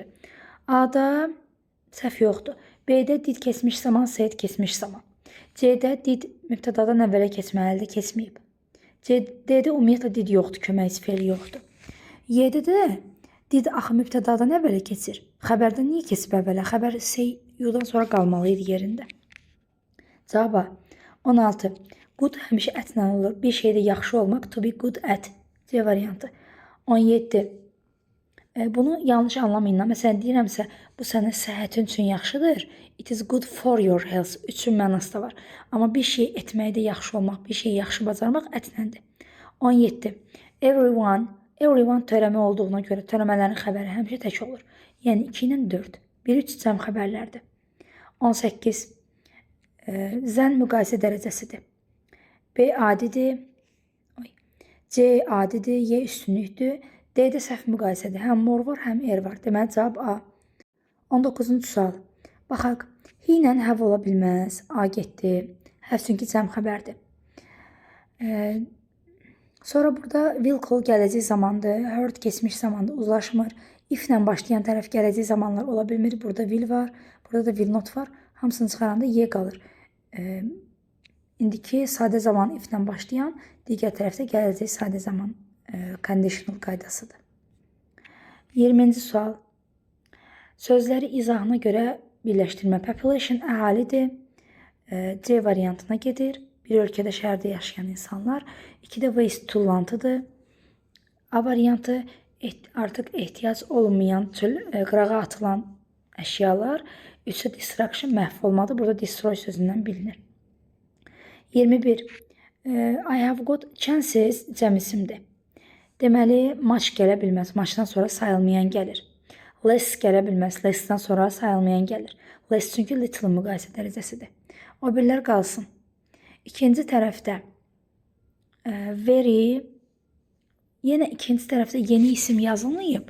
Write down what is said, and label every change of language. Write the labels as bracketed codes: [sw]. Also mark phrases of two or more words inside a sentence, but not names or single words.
[az] A-da səhv yoxdur. B-də did keçmiş zaman, said keçmiş zaman. C-də did mübtədadan əvvələ keçməlidir, keçməyib. D-də ümumiyyətlə did yoxdur, köməkçi fe'l yoxdur. Y-də də did axı mübtədadan əvvələ keçir. Xəbərdən niyə keçib əvvələ? Xəbər [en] say you- [az] dan sonra qalmalı idi yerində. Cavab A. 16. Good həmişə ətlə olur. Bir şeydə yaxşı olmaq, [en] to be good at. [az] C variantı. 17. Bunu yanlış anlamayın. Məsələn, deyirəmsə, bu sənin səhhətin üçün yaxşıdır. [en] It is good for your health. [az] Üçün mənası da var. Amma bir şey etməkdə yaxşı olmaq, bir şey yaxşı bacarmaq ətləndir. 17. Everyone törəmə olduğuna görə törəmələrin xəbəri həmişə tək olur. Yəni 2 ilə 4. 1-3 cəm xəbərlərdir. 18. Zən müqayisə dərəcəsidir. B adidir. C adidir. Y üstünlükdür. D-də səhv müqayisədir. Həm mor var, həm er var. Deməli, cavab A. 19-cu sual. Baxaq. Hi ilə həv ola bilməz. A getdi. Həv çünki cəm xəbərdir. Sonra burada [en] will call [az] gələcək zamandır, heard keçmiş zamanda uzlaşmır. If ilə başlayan tərəf gələcək zamanlar ola bilmir. Burada will var, burada da [en] will not [az] var. Hamısını çıxaranda y qalır. İndiki sadə zaman if ilə başlayan, digər tərəfdə gələcək sadə zaman conditional qaydasıdır. 20-ci sual. Sözləri izahına görə birləşdirmə. Population əhalidir. C variantına gedir. Bir ölkədə, şəhərdə yaşayan insanlar. 2-də waste tullantıdır. A variantı artıq ehtiyac olmayan, qırağa atılan əşyalar. 3-də destruction, məhv olmadır. Burada destroy sözündən bilinir. 21. [en] I have got chances [az] cəm isimdir. Deməli, much gələ bilməz. Muchdan sonra sayılmayan gəlir. Less gələ bilməz. Less-dən sonra sayılmayan gəlir. Less çünki little müqayisə dərəcəsidir. O birlər qalsın. İkinci tərəfdə very, yenə ikinci tərəfdə yeni isim yazılmayıb.